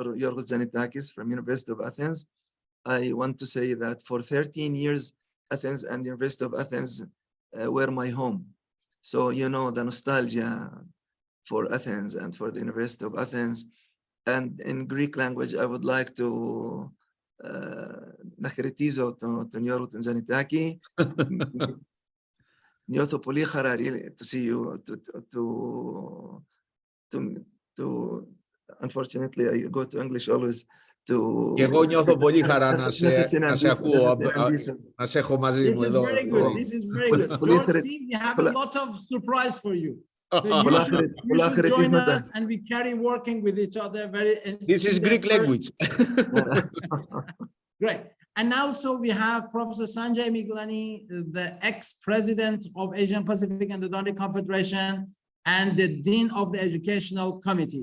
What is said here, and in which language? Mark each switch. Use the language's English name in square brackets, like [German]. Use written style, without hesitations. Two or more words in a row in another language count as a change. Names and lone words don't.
[English] Giorgos Tzanetakis from University of Athens. I want to say that for 13 years, Athens and University of Athens were my home. So, you know, the nostalgia for Athens and for the University of Athens. And in Greek language, I would like to [Greek] να χαιρετίζω τον Γιώργο τον Τζανιτάκη. Νιώθω πολύ χαρά [English] to see you, to unfortunately I go to English always to... [Greek] Και εγώ νιώθω πολύ χαρά να σε έχω μαζί μου εδώ. [English] This is very good. George, see, we have a lot of surprise for you. So you should join us and we carry working with each other. This is Greek language. Great. And now, so we have Professor Sanjay Miglani, the ex-president of Asian Pacific Endodontic Confederation and the Dean of the Educational Committee.